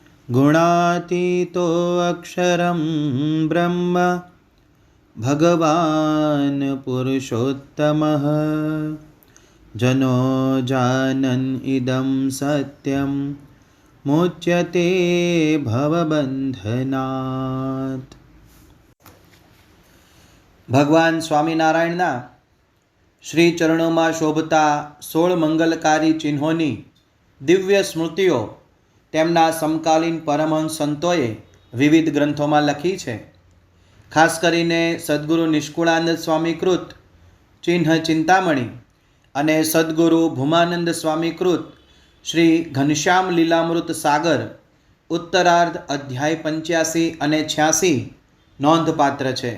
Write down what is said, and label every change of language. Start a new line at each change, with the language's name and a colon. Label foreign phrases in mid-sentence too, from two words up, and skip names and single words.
Sanskrit: गुणातीतो अक्षरं ब्रह्म भगवान् पुरुषोत्तमः जनो जानन् इदं सत्यं मुच्यते भवबन्धनात्।
Gujarati: ભગવાન સ્વામિનારાયણના શ્રી ચરણોમાં શોભતા 16 મંગલકારી ચિહ્નોની દિવ્ય સ્મૃતિઓ તેમના સમકાલીન પરમહંસ સંતોએ વિવિધ ગ્રંથોમાં લખી છે. ખાસ કરીને સદ્ગુરુ નિષ્કુળાનંદ સ્વામીકૃત ચિહ્ન ચિંતામણી અને સદ્ગુરુ ભૂમાનંદ સ્વામીકૃત શ્રી ઘનશ્યામ લીલામૃત સાગર ઉત્તરાર્ધ અધ્યાય 85 અને 86 નોંધપાત્ર છે.